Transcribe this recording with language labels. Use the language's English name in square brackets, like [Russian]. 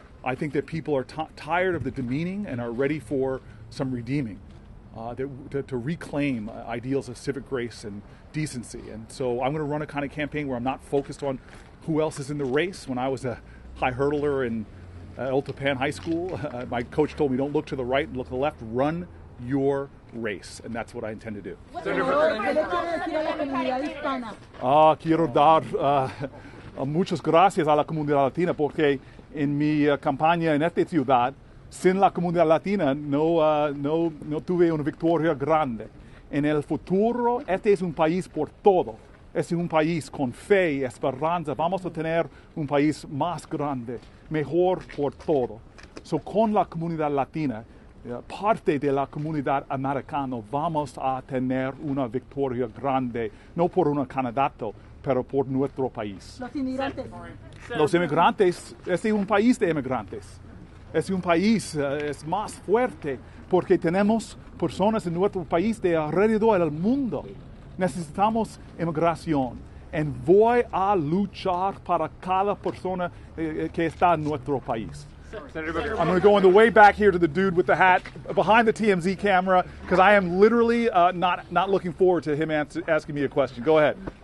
[English] I think that people are tired of the demeaning and are ready for some redeeming, to reclaim ideals of civic grace and decency. And so I'm going to run a kind of campaign where I'm not focused on who else is in the race. When I was a high hurdler in El Tapan High School, my coach told me, don't look to the right and look to the left, run your race. And that's what I intend to do. [Spanish] Quiero dar muchas gracias a la comunidad latina porque en mi campaña en esta ciudad, sin la comunidad latina no tuve una victoria grande. En el futuro, este es un país por todo. Es un país con fe y esperanza. Vamos a tener un país más grande, mejor por todo. So, con la comunidad latina, parte de la comunidad americana, vamos a tener una victoria grande, no por un candidato, pero por nuestro país. Los inmigrantes. Los inmigrantes, este es un país de inmigrantes. Es un país es más fuerte porque tenemos personas en nuestro país de alrededor del mundo. Necesitamos inmigración. Y voy a luchar para cada persona que está en nuestro país. [English] I'm going to go on the way back here to the dude with the hat behind the TMZ camera because I am literally not looking forward to him asking me a question. Go ahead.